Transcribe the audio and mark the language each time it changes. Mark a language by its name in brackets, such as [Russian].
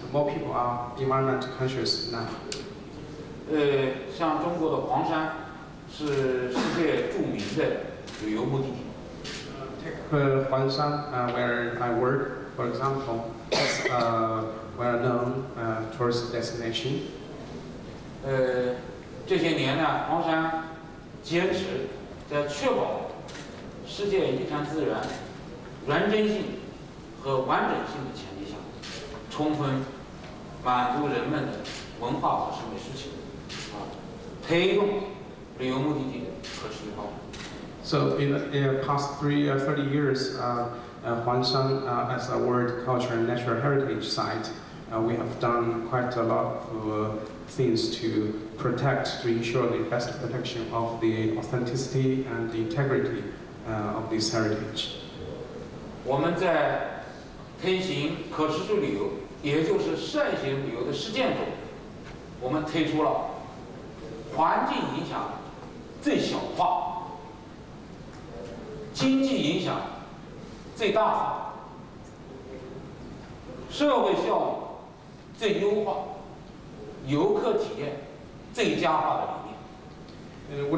[English] More people are environmental conscious now. [Chinese] 像中国的黄山是世界著名的旅游目的地。 [English] Huangshan, where I work, for example, is a well-known tourist destination. [Chinese] 这些年呢，黄山坚持在确保世界遗产资源原真性和完整性的前提下，充分满足人们的文化和审美需求，推动旅游目的地的可持续发展。 [English] So in the past 30 years, Huangshan as a World Culture and Natural Heritage Site, we have done quite a lot of things to protect, to ensure the best protection of the authenticity and the integrity of this heritage. [Chinese] 我们在推行可持续旅游，也就是善行旅游的实践中，我们推出了环境影响最小化、经济影响最大化、社会效益最优化、游客体验最佳化的理念。